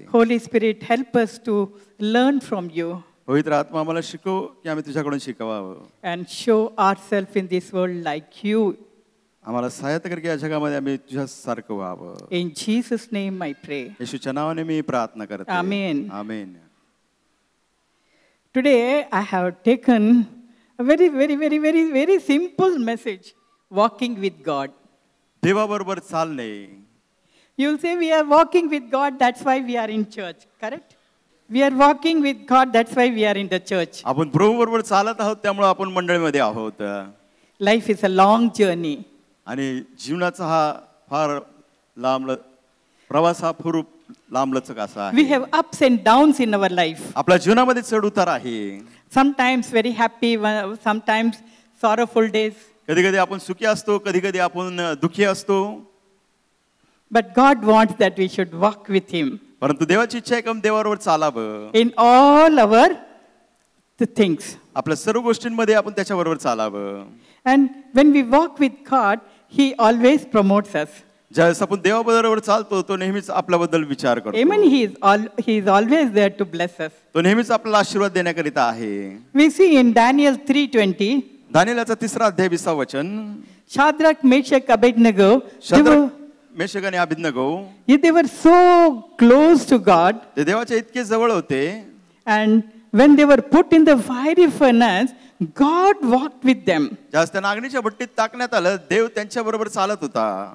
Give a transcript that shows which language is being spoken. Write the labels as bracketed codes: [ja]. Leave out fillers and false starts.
[en] Holy Spirit, help us to learn from you [mr] पवित्र आत्मा आम्हाला शिकव की आम्ही तुझ्याकडून शिकावं. [en] and show ourselves in this world like you. [mr] आम्हाला सहायता कर की या जगामध्ये आम्ही तुझ्यासारखं व्हावं. [en] In Jesus' name I pray. [mr] येशूच्या नावाने मी प्रार्थना करते. [en] Amen. [mr] Amen. [en] Today I have taken a very simple message, walking with God. [mr] देवाबरोबर चालणे. [en] You will say we are walking with God, that's why we are in church, correct? We are walking with God, that's why we are in the church. [mr] आपण प्रभू बरोबर चालत आहोत त्यामुळे आपण मंडळीमध्ये आहोत. [en] Life is a long journey. [mr] आणि जीवनाचा हा फार लांब प्रवास हा खूप लांबलचक असा [en] We [mr] आहे. [en] have ups and downs in our life. [mr] आपल्या जीवनामध्ये चढ उतार आहे. [en] Sometimes very happy, sometimes sorrowful days. [mr] कधी कधी आपण सुखी असतो, कधी कधी आपण दुःखी असतो. [en] But God wants that we should walk with Him [mr] परंतु देवाची इच्छा आहे की देवाबरोबर चालावं. [en] in all our the things. [mr] आपल्या सर्व गोष्टींमध्ये आपण त्याच्याबरोबर चालावं. [en] And when we walk with God, He always promotes us. [mr] ज्यावेळेस आपण देवाबरोबर चालतो तो नेहमीच आपल्याबद्दल विचार करतो. [en] Amen. He is always there to bless us. [mr] तो नेहमीच आपल्याला आशीर्वाद देण्याकरिता आहे. [en] We see in Daniel 3:20. [mr] दानिएलचा 3 अध्याय 20 वचन. [en] Shadrach, Meshach, Abednego, [mr] मेशक आणि अबेदnego [en] they were so close to God, [mr] ते देवाच्या इतके जवळ होते. [en] and when they were put in the fiery furnace, God walked with them. [mr] ज्यावेळेस त्यांना अग्नीच्या भट्टीत टाकण्यात आलं देव त्यांच्या बरोबर चालत होता.